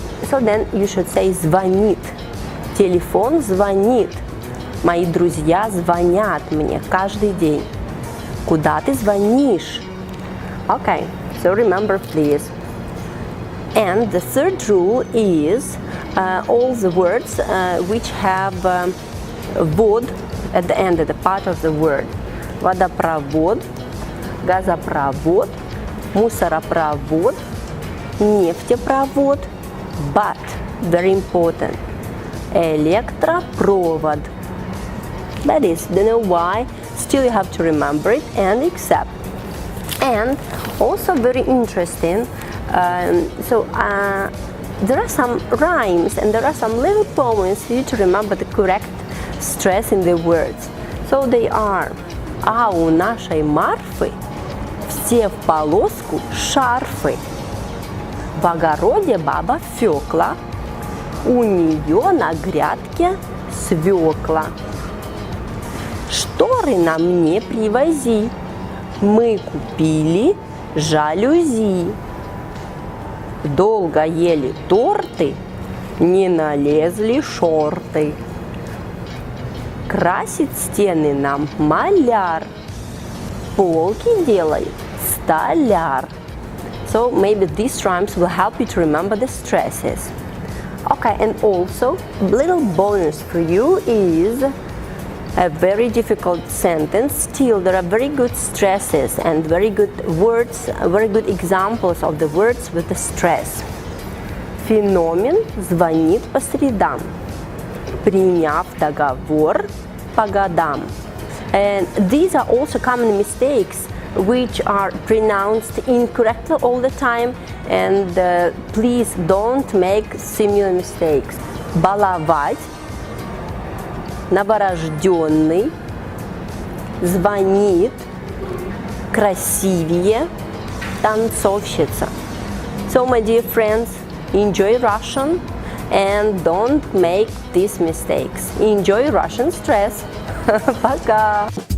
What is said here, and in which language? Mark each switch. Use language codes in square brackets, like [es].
[en] So then you should say звонит. [ru] Телефон звонит. Мои друзья звонят мне каждый день. Куда ты звонишь? [en] Okay, so remember please. And the third rule is all the words which have вод at the end, at the part of the word. [ru] Водопровод, газопровод, мусоропровод, нефтепровод, [en] but, very important, [ru] электропровод. [en] That is, don't know why, still you have to remember it and accept. And also very interesting, there are some rhymes and there are some little poems for you to remember the correct stress in the words. So they are: [ru] а у нашей Марфы все в полоску шарфы. В огороде баба Фёкла, у нее на грядке свекла. Шторы нам не привози, мы купили жалюзи. Долго ели торты, не налезли шорты. Красит стены нам маляр, полки делает столяр. [en] So maybe these rhymes will help you to remember the stresses. Okay, and also little bonus for you is a very difficult sentence. Still, there are very good stresses and very good words, very good examples of the words with the stress. [ru] Феномен звонит по средам, приняв договор по годам. [en] And these are also common mistakes which are pronounced incorrectly all the time, and please don't make similar mistakes. [ru] Баловать, новорожденный, звонит, красивее, танцовщица. [en] So, my dear friends, enjoy Russian and don't make these mistakes. Enjoy Russian stress. Пока!